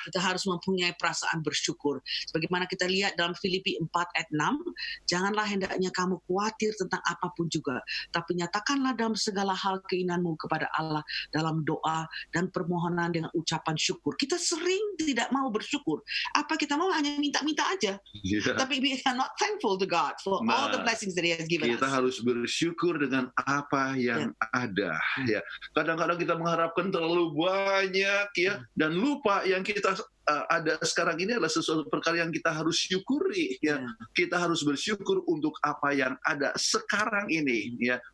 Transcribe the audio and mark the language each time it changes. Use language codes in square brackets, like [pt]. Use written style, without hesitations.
[id] kita harus mempunyai perasaan bersyukur. Sebagaimana kita lihat dalam Filipi 4 ayat 6, janganlah hendaknya kamu khawatir tentang apapun juga, tapi nyatakanlah dalam segala hal keinginanmu kepada Allah dalam doa dan permohonan dengan ucapan syukur. Kita sering tidak mau bersyukur. Apa kita mau hanya minta-minta aja. Yeah. [en] Tapi we are not thankful to God for all the blessings that He has given us. [id] Kita harus bersyukur dengan apa yang ada. Ya. Kadang-kadang kita mengharapkan terlalu banyak, ya, dan lupa yang kita ada sekarang ini adalah sesuatu perkara yang kita harus syukuri. Ya. Kita harus bersyukur untuk apa yang ada sekarang ini. Ya.